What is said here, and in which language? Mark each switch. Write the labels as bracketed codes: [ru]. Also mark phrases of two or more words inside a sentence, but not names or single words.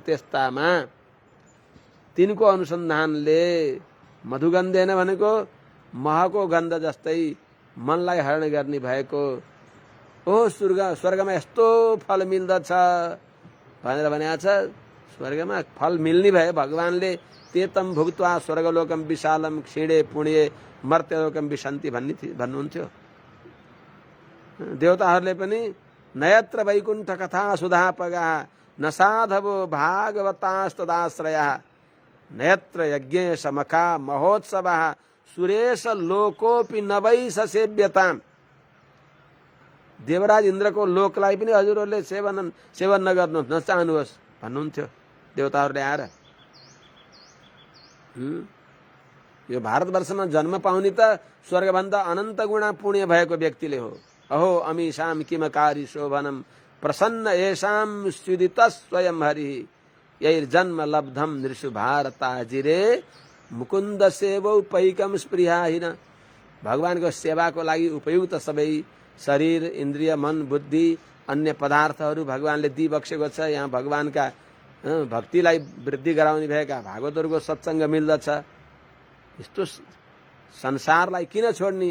[ne] त्यस्तामा तिनको अनुसन्धानले मधुगन्धेन भनेको महको गन्ध जस्तै मनलाई हरण गर्ने भएको, ओ स्वर्गमा यस्तो फल मिल्दछ भनेर भनेको छ। स्वर्गमा फल मिल्ने भए भगवानले [sa] तेतम भुक्त्वा स्वर्गलोकम विशालम क्षीणे पुण्ये मर्त्यलोकम विशन्ति भन्नुहुन्थ्यो। [ne] देवताहरूले पनि [sa] नयत्र वैकुण्ठ कथा सुधापगा न साधवो भागवतास्तदाश्रया नयत्र यज्ञेश मखा महोत्सव सुरेश लोकोपि नवै सेव्यताम। [ne] देवराज इन्द्रको लोकलाई पनि हजुरहरूले सेवन नगर्नु नचाहनुहोस् भन्नुहुन्थ्यो देवताहरूले आएर। यो भारतवर्षमा जन्म पाउने त स्वर्गभन्दा अनन्त गुणा पुण्य भएको व्यक्तिले हो। [sa] अहो अमीषाम किमकारी शोभनम प्रसन्न येषाम स्युदित स्वयं हरि यैर्जन्म लब्धम नृषु भारताजिरे मुकुन्द सेवौ पैकम स्पृहाहीन। [ne] भगवानको सेवाको लागि उपयुक्त सबै शरीर, इन्द्रिय, मन, बुद्धि, अन्य पदार्थहरू भगवानले दिइबक्सेको छ। यहाँ भगवानका भक्तिलाई वृद्धि गराउने भएका भागवतहरूको सत्सङ्ग मिल्दछ। यस्तो संसारलाई किन छोड्ने?